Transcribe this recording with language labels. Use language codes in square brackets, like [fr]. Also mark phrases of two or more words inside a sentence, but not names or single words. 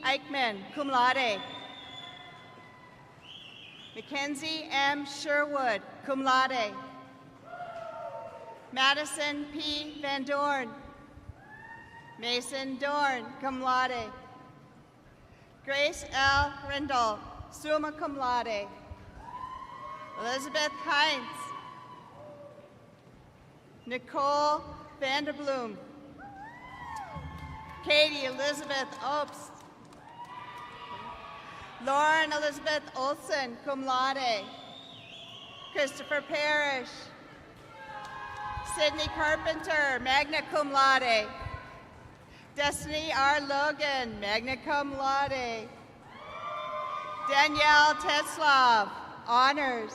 [en] Eichmann, [la] cum laude. [en] Mackenzie M. Sherwood, [la] cum laude. [en] Madison P. Van Dorn. Mason Dorn, [la] cum laude. [en] Grace L. Rindle, [la] summa cum laude. [en] Elizabeth Heinz. Nicole Vanderbloom, Katie Elizabeth Opes. Lauren Elizabeth Olson, [la] cum laude. [en] Christopher Parrish. Sydney Carpenter, [la] magna cum laude. [en] Destiny R. Logan, [la] magna cum laude. [en] Danielle Tetzlaff, honors.